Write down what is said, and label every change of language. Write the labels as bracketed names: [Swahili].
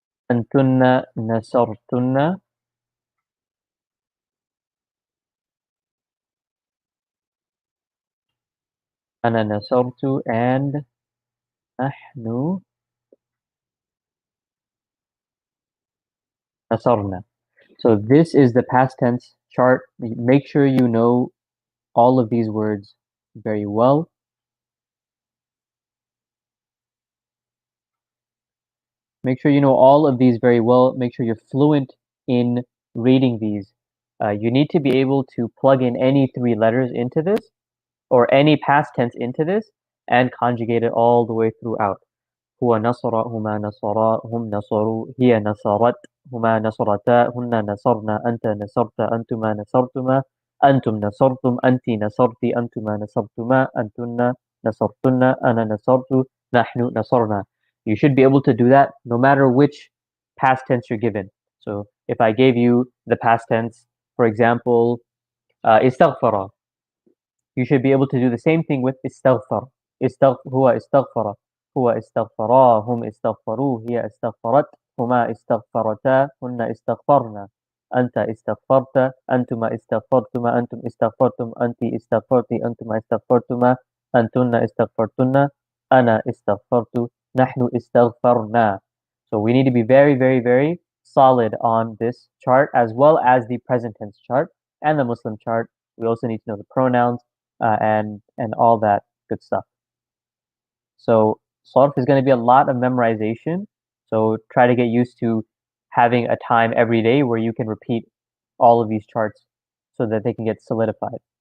[Arabic] أنتن نصرتن. أنا نصرت and نحن نصرنا. [English] So this is the past tense chart. Make sure you know all of these words very well. Make sure you know all of these very well. Make sure you're fluent in reading these. You need to be able to plug in any three letters into this or any past tense into this and conjugate it all the way throughout. [Arabic] هو نصر، هما نصرا، هم نصروا، هي نصرت، هما نصرتا، هن نصرنا، أنت نصرت، أنتما نصرتما، أنتم نصرتم، أنت نصرت، أنتما نصرتما، أنتن نصرتن، أنا نصرت، نحن نصرنا. [English] You should be able to do that no matter which past tense you're given. So if I gave you the past tense, for example, استغفر, you should be able to do the same thing with استغفر. [Arabic] هو استغفر، هو استغفرا، هم استغفروا، هي استغفرت، هما استغفرتا، هن استغفرنا، أنت استغفرت، أنتما استغفرتما، أنتم استغفرتم، أنت استغفرت، أنتما استغفرتما، أنتن استغفرتن، أنا استغفرت، نحن استغفرنا. [English] So we need to be very, very, very solid on this chart as well as the present tense chart and the Muslim chart. We also need to know the pronouns and all that good stuff. So Sarf is going to be a lot of memorization. So try to get used to having a time every day where you can repeat all of these charts so that they can get solidified.